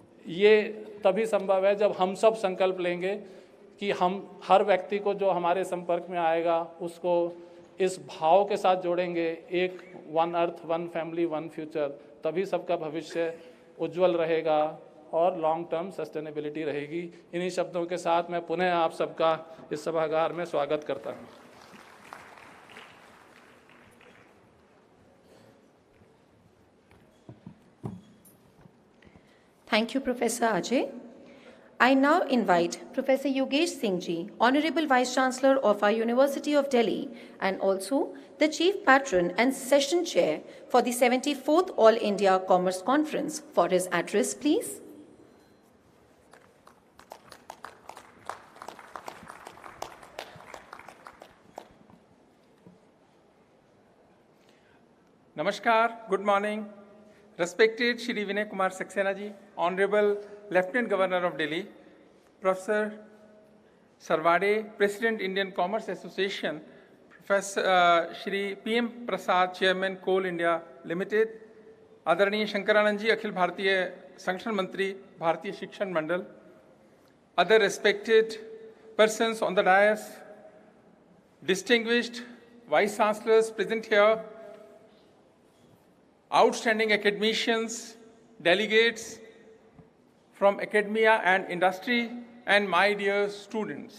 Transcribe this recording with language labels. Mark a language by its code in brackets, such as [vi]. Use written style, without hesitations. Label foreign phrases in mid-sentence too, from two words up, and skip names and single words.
[hi] ये तभी संभव है जब हम सब संकल्प लेंगे कि हम हर व्यक्ति को जो हमारे संपर्क में आएगा उसको इस भाव के साथ जोड़ेंगे, एक [en] One Earth One Family One Future, [hi] तभी सबका भविष्य उज्जवल रहेगा और [en] long term sustainability [hi] रहेगी। इन्हीं शब्दों के साथ मैं पुनः आप सबका इस सभागार में स्वागत करता हूँ। [en] Thank you, Professor Ajay. I now invite Professor Yogesh Singh Ji, Honorable Vice Chancellor of our University of Delhi and also the Chief Patron and Session Chair for the 74th All India Commerce Conference for his address, please. Namaskar, good morning. Respected Shri Vinay Kumar Saxena ji, Honorable Lieutenant Governor of Delhi, Professor Sarvade, President Indian Commerce Association, Professor Shri PM Prasad, Chairman Coal India Limited, Adaraniya Shankaranand ji, [hi] अखिल भारतीय संगठन मंत्री, [en] Bharatiya Shikshan Mandal, other respected persons on the dais, distinguished Vice Chancellors present here, outstanding academicians, delegates from academia and industry, and my dear students.